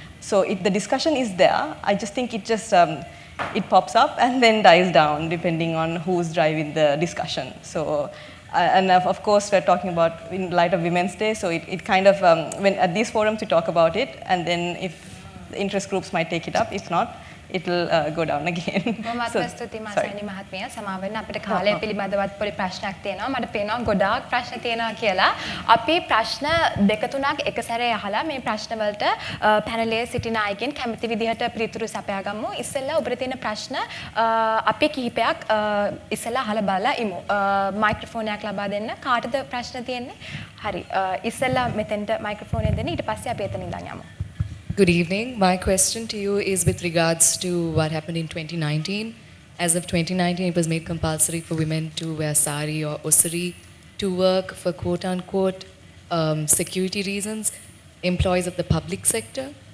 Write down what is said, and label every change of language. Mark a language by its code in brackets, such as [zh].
[en] So the discussion is there. I just think it pops up and then dies down depending on who's driving the discussion. So, and of course we're talking about in light of Women's Day. So it kind of when at these forums we talk about it, and then if the interest groups might take it up, if not, it'll go down again. [si] බොහොමත්ම ස්තුතියි මාසානි මහත්මිය. සමාව වෙන්න අපිට කාලය පිළිබඳවත් පොඩි ප්‍රශ්නයක් තියෙනවා. මට පේනවා ගොඩාක් ප්‍රශ්න තියෙනවා කියලා. අපි ප්‍රශ්න දෙක තුනක් එක සැරේ අහලා මේ ප්‍රශ්න වලට පැනලයේ සිටින අයගෙන් කැමති විදිහට පිළිතුරු සපයා ගමු. ඉස්සෙල්ලා ඔබට තියෙන ප්‍රශ්න අපි කිහිපයක් ඉස්සෙල්ලා අහලා බලලා ඉමු. මයික්‍රොෆෝන් එකක් ලබා දෙන්න. කාටද ප්‍රශ්න තියෙන්නේ? හරි. ඉස්සෙල්ලා මෙතෙන්ට මයික්‍රොෆෝන් එක දෙන්න. ඊට පස්සේ අපි එතනින් ඉඳන් යමු. [en] Good evening. My question to you is with regards to what happened in 2019. As of 2019, it was made compulsory for women to wear sari or osari to work for quote-unquote security reasons, employees of the public sector.